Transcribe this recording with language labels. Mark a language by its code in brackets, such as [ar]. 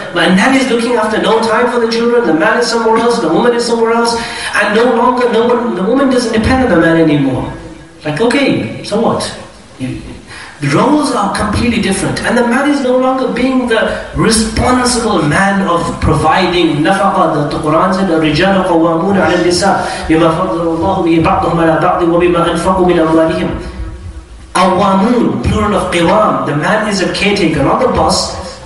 [en] But a nanny is looking after, no time for the children, the man is somewhere else, the woman is somewhere else, and the woman doesn't depend on the man anymore. Like, okay, so what? The roles are completely different. And the man is no longer being the responsible man of providing nafaqa. [ar] The Quran said, الرِّجَالُ قَوَّامُونَ عَلَى النِّسَاءِ بِمَا فَضَّلَ اللَّهُ بِهِ بَعْضَهُمْ عَلَى بَعْضٍ وَبِمَا أَنْفَقُوا مِنْ أَمْوَالِهِمْ. [en] Qawwamun, plural of qiwam. The man is a caretaker, not the boss.